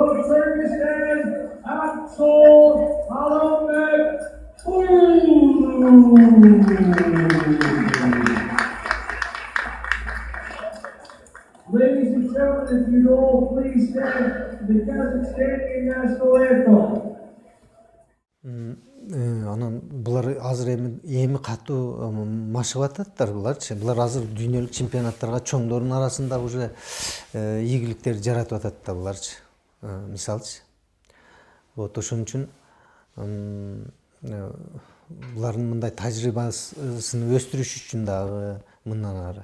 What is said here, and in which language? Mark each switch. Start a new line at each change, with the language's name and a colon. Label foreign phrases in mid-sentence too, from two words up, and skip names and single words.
English: Kyrgyzstan, Aksul Alambek. Ladies and gentlemen, if you'd all please stand to the Kazakhstani national anthem.
Kyrgyz: Анан булар азыр эми катуу машыгып ататтар буларчы. Булар азыр дүйнөлүк чемпионаттарга чоңдордун арасында уже ийгиликтер жаратып атат да буларчы. Мисалчы. Вот ошон үчүн булардын мындай тажрыйбасын өстүрүш үчүн дагы мындан ары.